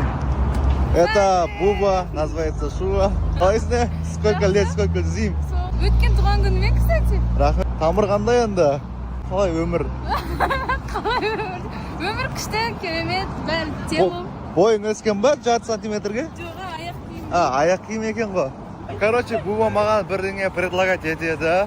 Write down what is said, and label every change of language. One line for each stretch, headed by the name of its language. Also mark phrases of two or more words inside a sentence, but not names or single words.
Russian: Это Буба, называется Шуба.
Kazakh: Қалайсың?
Russian: Сколько лет, сколько зим?
Kazakh: Өткен туған күнімен, кстати. Рахмет. Тамыр қандай енді? Қалай өмір? Қалай өмір? Өмір күшті, керемет, бәрі тең. Бойың өскен ба 6 сантиметрге? Жоға, аяқ киім. Аяқ киім екен ғой. Короче, Буба маған бірдеңе предлагать етеді.